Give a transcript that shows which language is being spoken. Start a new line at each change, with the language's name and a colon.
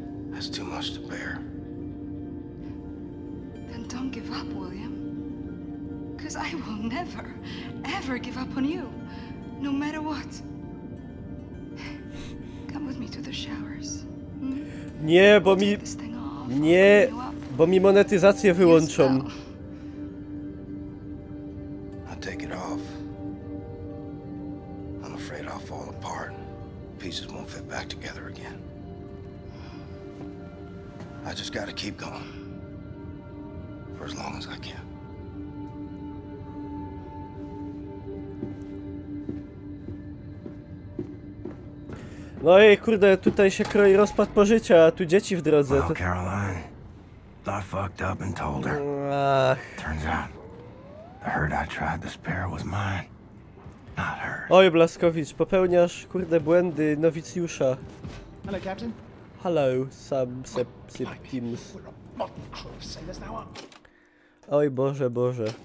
English: That's too much to bear. Then don't give up, William. Because I will never, ever give up on you. No matter what. Come with me to the showers.
Polish: Nie, bo mi... Nie, bo mi monetyzację wyłączą.
English: I take it off. I'm afraid I'll fall apart. Pieces won't fit back together again. I just gotta keep going. For as long as I can.
Polish: No i kurde, tutaj się kroi rozpad pożycia, a tu dzieci w drodze.
English: Well, Caroline, I fucked up and told her. Turns out, The hurt I tried to spare was mine, not hers.
Polish: Oj, Blazkowicz, popełniasz, kurde, błędy nowicjusza.
English: Hello, Captain. Hello, Septimus.
Polish: Oj, Boże, Boże.